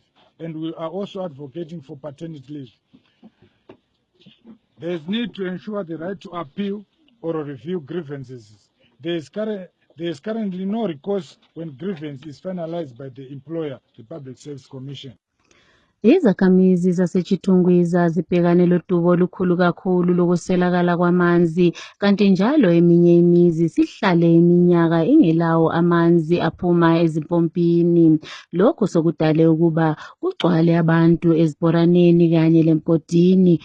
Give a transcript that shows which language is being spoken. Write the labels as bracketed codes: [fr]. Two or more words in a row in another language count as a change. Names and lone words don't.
[en] And we are also advocating for paternity leave. There is need to ensure the right to appeal or review grievances. There is currently no recourse when grievance is finalized by the employer, the Public Service Commission. [nd] Izakhamizi zaseChitungwiza zibhekane lodubo olukhulu kakhulu lokuswelakala kwamanzi, kanti njalo eminye imizi sihlale iminyaka ingelawo amanzi aphuma ezimpompini. Lokhu sokudale ukuba kugcwale abantu ezibhoraneni kanye lemgodini.